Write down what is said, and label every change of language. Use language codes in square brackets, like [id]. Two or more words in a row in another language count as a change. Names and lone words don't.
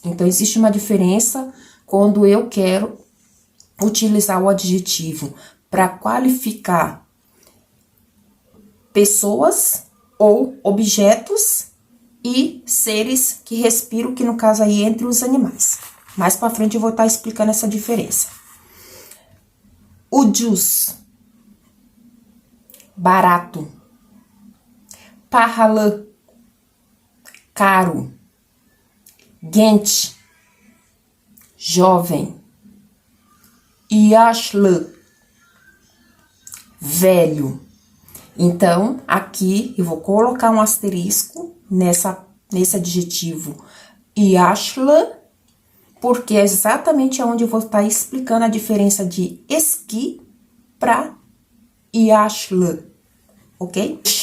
[pt] Então, existe uma diferença quando eu quero utilizar o adjetivo para qualificar pessoas ou objetos e seres que respiram, que no caso aí entre os animais. Mais para frente eu vou estar explicando essa diferença. Ucuz, barato. Pahalı, caro. Genç, jovem. Yaşlı, velho. Então, aqui eu vou colocar um asterisco nesse adjetivo yaşlı, porque é exatamente onde eu vou estar explicando a diferença de eski para yaşlı, ok?